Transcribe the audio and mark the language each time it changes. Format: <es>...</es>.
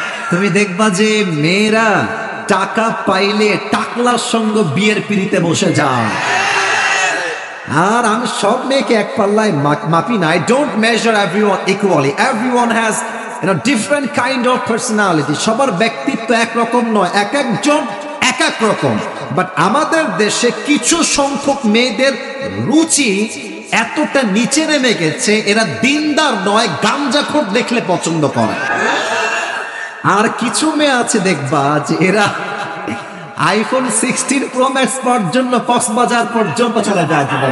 <bn>তুমি দেখবা যে মেয়েরা টাকা পাইলে টাকলার সঙ্গে বিয়ের পিড়িতে বসে যায়। আর আমি সব মেয়েকে এক পাল্লায় মাপি না।</bn> <en>I don't measure everyone equally. Everyone has different kind of personality.</en> <bn>সবার ব্যক্তিত্ব একরকম নয়, এক একজন এক এক রকম। বাট আমাদের দেশে কিছু সংখ্যক মেয়েদের রুচি এতটা নিচে নেমে গেছে, এরা দিনদার নয়, গাঞ্জাখোর দেখলে পছন্দ করে। আর কিছু মেয়ে আছে দেখবা যে এরা আইফোন 16 প্রো ম্যাক্স পাওয়ার জন্য কক্সবাজার পর্যন্ত চলে যায়।</bn>